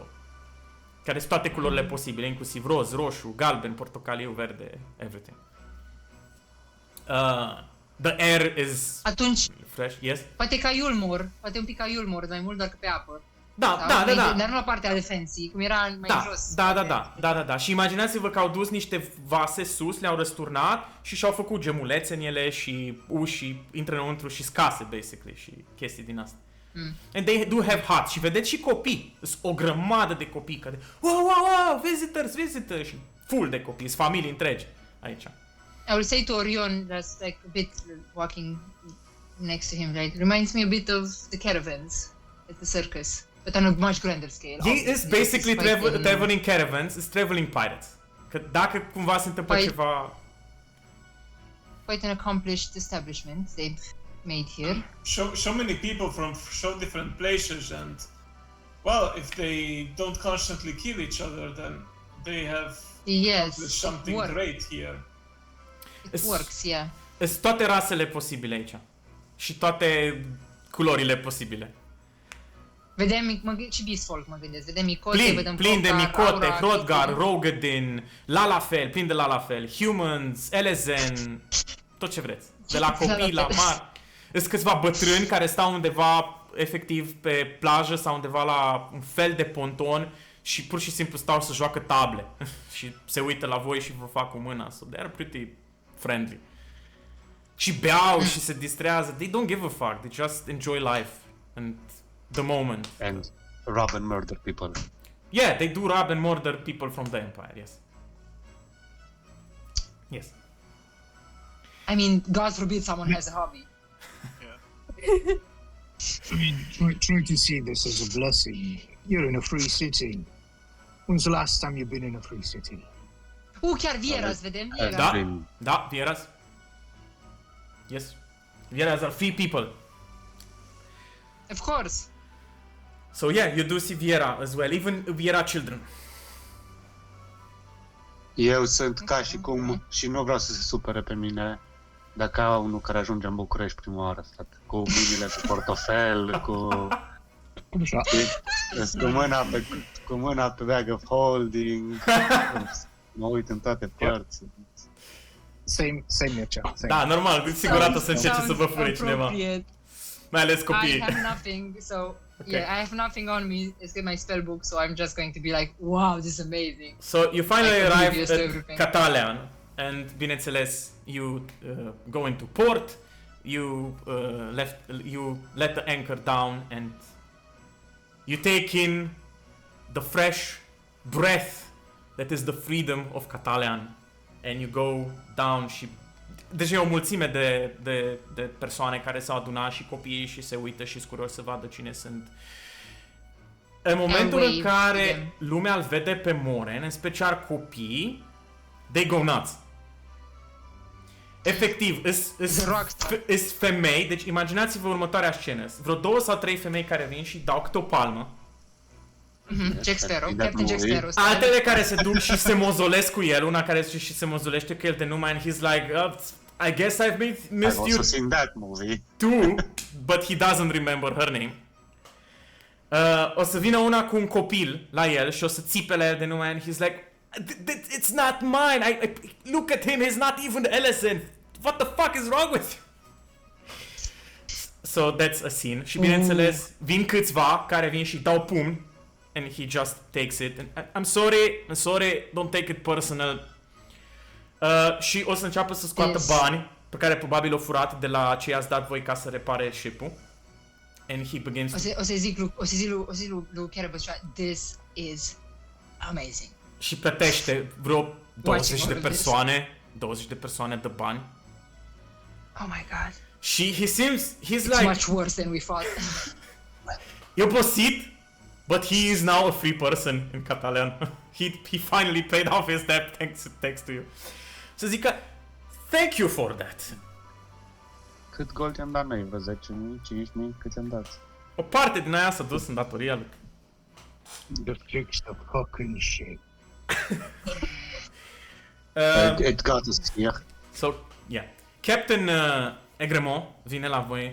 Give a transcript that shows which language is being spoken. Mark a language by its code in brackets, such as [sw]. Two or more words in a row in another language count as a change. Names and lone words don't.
[ro] Care sunt toate culorile posibile, inclusiv roz, roșu, galben, portocaliu, verde, [en] everything. The air is [ro] Atunci, [en] fresh, yes? [ro] poate ca Yulmor, poate un pic ca Yulmor, mai mult doar că pe apă. Da, Sau da, da, da. Dar nu la partea de fancy, cum era mai Da, jos. da. Și imaginați-vă că au dus niște vase sus, le-au răsturnat și și-au făcut gemulețe în ele și uși și intră înăuntru și scase, basically, și chestii din asta. [en] And they do have huts. [ro] Și vedeți și copii. Sunt o grămadă de copii care... [en] Wow, visitors! [ro] Și full de copii, sunt familii întregi aici. [en] I will say to Orion, that's like a bit walking next to him, like, reminds me a bit of the caravans at the circus, but on a much grander scale. He is obviously. basically It's fighting- traveling caravans, is traveling pirates. [ro] Că dacă cumva se întâmplă Păi- ceva... [en] Quite an accomplished establishment they've made here. So many people from so different places, and well, if they don't constantly kill each other, then they have Yes, accomplished something work. great here. It works, yeah. [ro] Sunt toate rasele posibile aici. Și toate culorile posibile. Vedem, și Beastfolk mă gândesc, vedem micote, vedem Plin de Hrothgar, micote, Aura, Hrothgar, chestii. Rogadin, Lalafell, plin de Lalafell, Humans, Elezen, tot ce vreți. De la copii la mari. Sunt câțiva bătrâni care stau undeva efectiv pe plajă sau undeva la un fel de ponton și pur și simplu stau să joacă table și se uită la voi și vă fac cu mâna. [en] So they are pretty friendly. [ro] Și beau și se distrează. [en] They don't give a fuck. They just enjoy life and the moment. And rob and murder people. Yeah, they do rob and murder people from the Empire, yes. Yes. I mean, God forbid someone has a hobby. I mean, try to see this as a blessing. You're in a free city. When's the last time you've been in a free city? [ro] Chiar Vieras, vedem Vieras. Da, [en] Been- [ro] da, Vieras. [en] Yes. Vieras are free people. Of course. So yeah, you do see Viera as well, even Viera children. [ro] Eu sunt ca și cum, și nu vreau să se supere pe mine, dacă au unul care ajunge în București prima oară, frate, cu mâinile pe portofel, cu mâna pe [en] bag of holding, [ro] mă uit în toate părți. [en] Same Mircea. Same. [ro] Da, normal, cu siguranță o să încerce să vă fure cineva. [en] Appropriate. [ro] Mai ales [en] I [ro] copiii. [en] have nothing, so Okay. yeah, I have nothing on me. It's in my spell book, so I'm just going to be like, wow, this is amazing. So you finally Like arrive oblivious to at everything. Catalean and bineînțeles you go into port, you let the anchor down and you take in the fresh breath that is the freedom of Catalean and you go down [ro] și deja e o mulțime de persoane care s-au adunat și copiii și se uită și sunt curioși să vadă cine sunt. În momentul în [en] wave [ro] care [en] to them. [ro] lumea îl vede pe Moren, în special copiii, [en] they go nuts. [ro] Efectiv, [en] The rockstar. [ro] îs femei, deci imaginați-vă următoarea scenă. Vreo 2 sau 3 femei care vin și dau câte o palmă. [en] Jack Sparrow, That Captain Jack movie. Sparrow. style. [ro] Altele care se duc și se mozolesc cu el, una care și se mozolește cu el de nume [en] and he's like, I guess I've I've missed you also seen that movie. too, but he doesn't remember her name. [ro] O să vină una cu un copil la el și o să țipe la el de nume [en] and he's like, it's not mine, look at him, he's not even Ellison, what the fuck is wrong with you? So that's a scene. [ro] Și bineînțeles, vin câțiva care vin și dau pumni [en] and he just takes it. And I'm sorry, don't take it personal. [ro] Și o să înceapă să scoată [en] Yes. [ro] bani pe care probabil o furat de la ce i-ați dat voi ca să repare ship-ul. [en] And he begins to... [ro] O să zic lui Carabas, [en] this is amazing. [ro] Și plătește vreo 20 de [en] all of this. [ro] persoane de bani. [en] Oh my god. Și he's It's like, much worse than we thought. [ro] e obosit, [en] But he is now a free person in Catalan. he finally paid off his debt thanks to you. [ro] Să zic că [en] thank you for that. [ro] Cât gold i-am dat noi? Vreo 10.000, 5.000? Cât i-am dat? O parte din aia s-a dus în datoria lui. [en] The fix the fucking shit. It got us here. So, yeah. [ro] Captain Egremont vine la voi.